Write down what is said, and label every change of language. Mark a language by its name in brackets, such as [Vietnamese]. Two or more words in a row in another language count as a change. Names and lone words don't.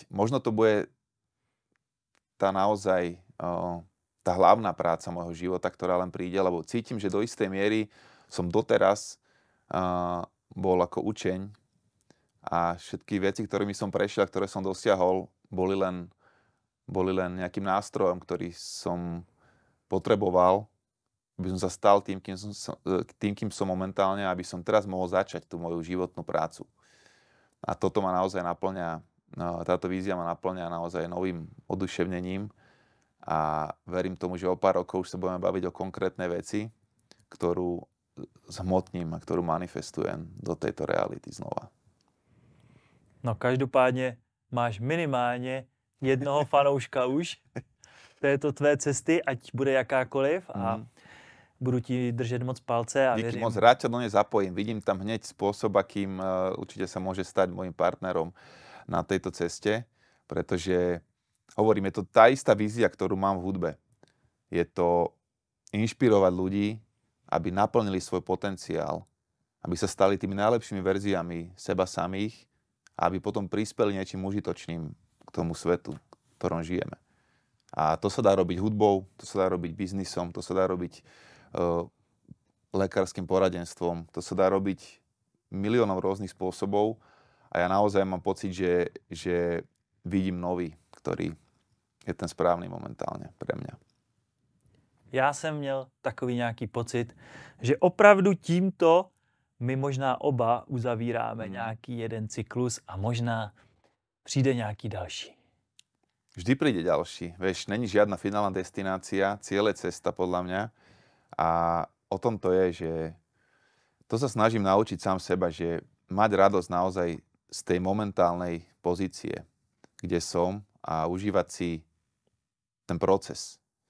[Slovak] Možno to bude tá naozaj tá hlavná práca môjho života, ktorá len príde, lebo cítim, že do istej miery som doteraz bol ako učeň a všetky veci, ktorými som prešiel, ktoré som dosiahol, boli len nejakým nástrojom, ktorý som potreboval, aby som sa stal tým, kým som momentálne, aby som teraz mohol začať tú moju životnú prácu. A toto ma naozaj naplňa, táto vízia ma naplňa naozaj novým oduševnením a verím tomu, že o pár rokov už sa budeme baviť o konkrétnej veci, ktorú zhmotním a ktorú manifestujem do tejto reality znova. [Czech] No každopádně máš minimálně jednoho fanouška už této tvé cesty, ať bude jakákoliv a budu ti držet moc palce a díky věřím. [Slovak] Moc rád ťa do nej zapojím. Vidím tam hneď spôsob, akým určite sa môže stať môjim partnerom na tejto ceste, pretože hovorím, je to tá istá vízia, ktorú mám v hudbe. Je to inšpirovať ľudí, aby naplnili svoj potenciál, aby sa stali tými najlepšími verziami seba samých a aby potom prispeli niečím užitočným k tomu svetu, v ktorom žijeme. A to sa dá robiť hudbou, to sa dá robiť biznisom, to sa dá robiť lekárskym poradenstvom, to sa dá robiť miliónom rôznych spôsobov a ja naozaj mám pocit, že vidím nový, ktorý je ten správny momentálne pre mňa. [Czech] Já jsem měl takový nějaký pocit, že opravdu tímto my možná oba uzavíráme nějaký jeden cyklus a možná přijde nějaký další. [Slovak] Vždy príde ďalší. Vieš, není žiadna finálna destinácia, cieľ je cesta podľa mňa. A o tom to je, že to sa snažím naučiť sám seba, že mať radosť naozaj z tej momentálnej pozície, kde som a užívať si ten proces.